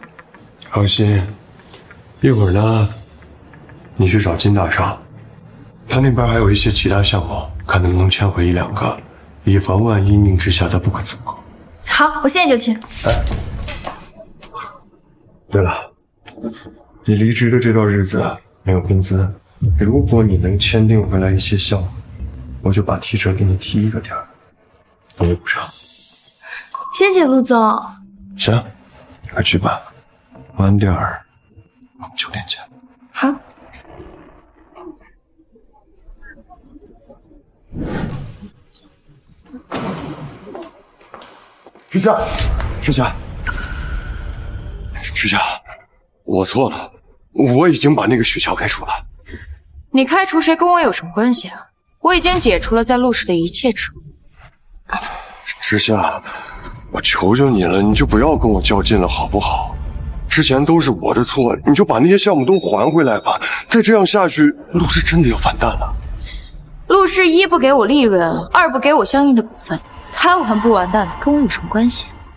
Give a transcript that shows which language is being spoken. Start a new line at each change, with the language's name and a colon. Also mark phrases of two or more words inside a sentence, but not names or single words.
Chinese: 放心，一会儿呢，你去找金大少，他那边还有一些其他项目，看能不能签回1-2个，以防万一宁之夏他不肯走够。好，我现在就签。哎，对了，你离职的这段日子没有工资，如果你能签订回来一些项目，我就把提成给你提1个点，作为补偿。謝謝陸總。行，快去吧，晚點兒我們9點見。好。之夏，之夏，之夏，我錯了，我已經把那個雪橇開除了。你開除誰跟我有什麼關係啊？我已經解除了在陸氏的一切職務。之夏，我求求你了，你就不要跟我較勁了，好不好？之前都是我的錯，你就把那些項目都還回來吧。再這樣下去，陸氏真的要完蛋了。陸氏1不給我利潤，2不給我相應的股份，他完不完蛋跟我有什麼關係？